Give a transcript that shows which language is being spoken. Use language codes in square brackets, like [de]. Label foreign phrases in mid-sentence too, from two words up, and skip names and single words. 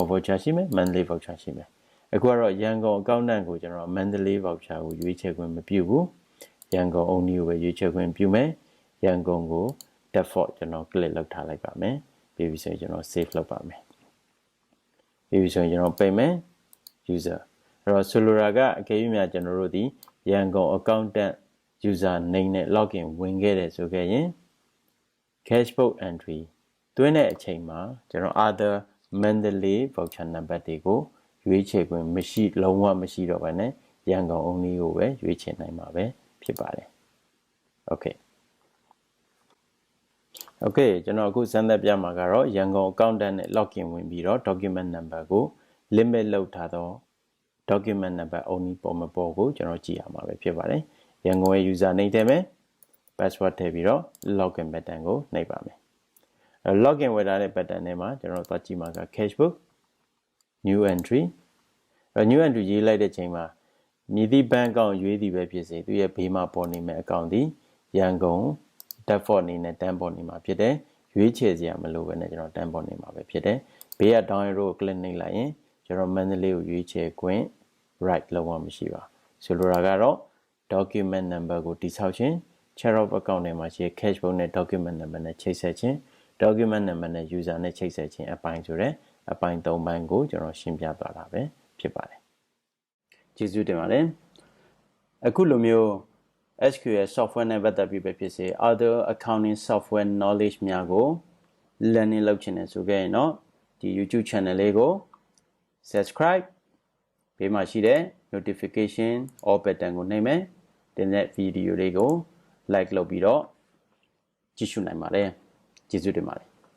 [my] voucher ရှိမယ် [en] monthly voucher [my] ရှိမယ်အခုကတော့ရန်ကုန် accountant ကိုကျွန်တော် [en] monthly voucher [my] ကိုရွေးချယ်ခွင့်မပြုဘူးရန်ကုန် only ကိုပဲရွေးချယ်ခွင့် ပြုမယ်ရန်ကုန်ကို default ကျွန်တော် click လုပ်ထားလိုက်ပါမယ်ပြီးပြီဆိုရင်ကျွန်တော် save လုပ်ပါမယ် ပြီးပြီဆိုရင်ကျွန်တော် [en] payment user [my] အဲ့တော့ဆိုလိုတာကအကယ်၍များကျွန်တော်တို့ဒီရန်ကုန် [en] accountant user name [my] နဲ့ login ဝင်ခဲ့တယ်ဆိုခဲ့ရင် [en] cash book entry [my] တွင်းတဲ့အချိန်မှာကျွန်တော် [en] other monthly voucher number [my] တွေကိုရွေးချယ်ခွင့်မရှိလုံးဝမရှိတော့ဘဲနဲ့ရန်ကုန် only ကိုပဲရွေးချယ်နိုင်မှာပဲဖြစ်ပါတယ် okay ကျွန်တော်အခုစမ်းသပ်ပြမှာကတော့ရန်ကုန် accountant နဲ့ login ဝင်ပြီးတော့ [en] document number [my] ကို limit လုပ်ထားတော့ [en] document number only [my] ပေါ်မပေါ်ကိုကျွန်တော်ကြည့်ရမှာပဲဖြစ်ပါတယ်ရန်ကုန်ရဲ့ [en] user name [my] ထည့်မယ် password ထည့်ပြီးတော့ [en] login button [my] ကိုနှိပ်ပါမယ်login ဝယ်ထားတဲ့ button ထဲမှာကျွန်တော်သွားကြည့်မှာက [en] cash book new entry new entry [my] ရေးလိုက်တဲ့ချိန်မှာမြည်သည့် [en] bank account [my] ရွေးသည်ပဲဖြစ်စေသူရဲ့ဘေးမှာပေါ်နေမဲ့ account ဒီရန်ကုန် default အနေနဲ့တန်းပေါ်နေမှာဖြစ် တယ်ရွေးချယ်စရာမလိုဘဲနဲ့ကျွန်တော်တန်းပေါ်နေမှာပဲဖြစ်တယ်ဘေးက [en] down arrow [my] ကို click နှိပ်လိုက်ရင်ကျွန်တော် monthly ကိုရွေးချယ်ခွင့် right လုံးဝမရှိ ပါဆိုလိုတာကတော့ [en] document number [my] ကိုတိဆောက်ခြင်း [en] chart of account [my] ထဲမှာရှိတဲ့ [en] cash book [my] နဲ့ [en] document number [my] နဲ့ ချိတ်ဆက်ခြင်း [en] document number [my] နဲ့ user နဲ့ချိတ်ဆက်ခြင်းအပိုင်းဆိုတဲ့အပိုင်း၃ပိုင်းကို ကျွန်တော်ရှင်းပြသွားတာပဲဖြစ်ပါတယ်ကျေးဇူးတင်ပါတယ်အခုလိုမျိုး [en] SQL software [my] နဲ့ပတ်သက်ပြီးပဲဖြစ်စေ [en] other accounting software knowledge [my] များကို learning လုပ်ချင်တယ်ဆိုခဲ့ရင်တော့ဒီ YouTube channel လေးကို subscribe ဘေးမှာရှိတဲ့ [en] notification all button [my] ကိုနှိပ်မယ်ဒီနေ့ video လေးကို like လုပ်ပြီးတော့ကြည့်ရှုနိုင်ပါတယ်ကျေးဇူးတင်ပါတယ်